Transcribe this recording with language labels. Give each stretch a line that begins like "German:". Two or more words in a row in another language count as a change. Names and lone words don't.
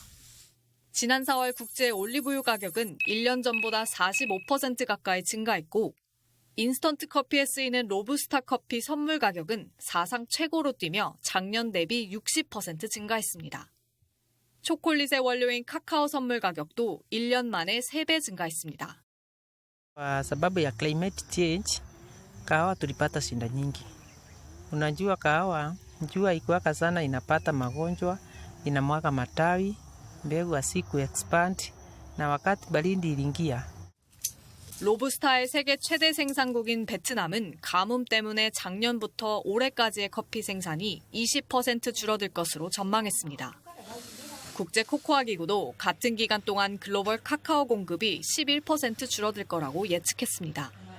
Korean: 지난 4월 국제 올리브유 가격은 1년 전보다 45% 가까이 증가했고, 인스턴트 커피에 쓰이는 로부스타 커피 선물 가격은 사상 최고로 뛰며 작년 대비 60% 증가했습니다. 초콜릿의 원료인 카카오 선물 가격도 1년 만에 3배 증가했습니다.
Swahili: Kwa sababu ya
English: climate change,
Swahili: kahawa tulipata shida nyingi. Unajua kahawa, jua ikiwaka sana inapata magonjwa, inamwaga matawi, mbegu hasiku expand, na wakati baridi iliingia.
Korean: 로부스타의 세계 최대 생산국인 베트남은 가뭄 때문에 작년부터 올해까지의 커피 생산이 20% 줄어들 것으로 전망했습니다. 국제 코코아 기구도 같은 기간 동안 글로벌 카카오 공급이 11% 줄어들 거라고 예측했습니다.